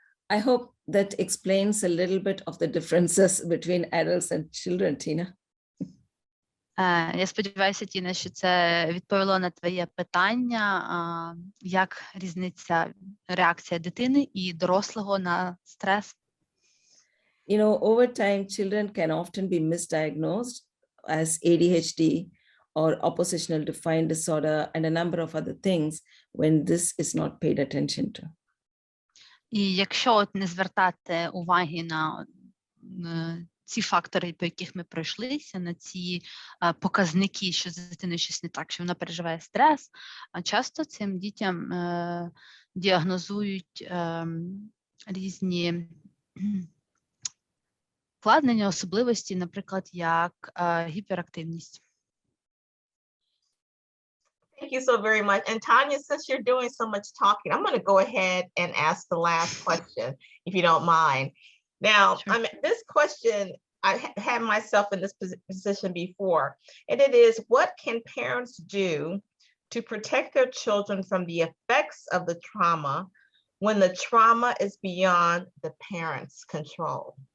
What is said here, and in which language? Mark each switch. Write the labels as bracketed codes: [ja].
[en] I hope that explains a little bit of the differences between adults and children, Tina. [uk] Я сподіваюся, Тіна, що це відповіло на твоє питання, як різниця реакція дитини і дорослого на стрес. [en] Over time, children can often be misdiagnosed as ADHD or oppositional defiant disorder and a number of other things when this is not paid attention to. [uk] І якщо не звертати уваги на ці фактори, по яких ми пройшлися, на ці показники, що з дитиною щось не так, що вона переживає стрес, часто цим дітям діагнозують різні вкладення, особливості, наприклад, як гіперактивність. [en] Thank you so very much. And Tanya, since you're doing so much talking, I'm going to go ahead and ask the last question, if you don't mind. Now, Sure. This question, I had myself in this position before, and it is, what can parents do to protect their children from the effects of the trauma when the trauma is beyond the parents' control?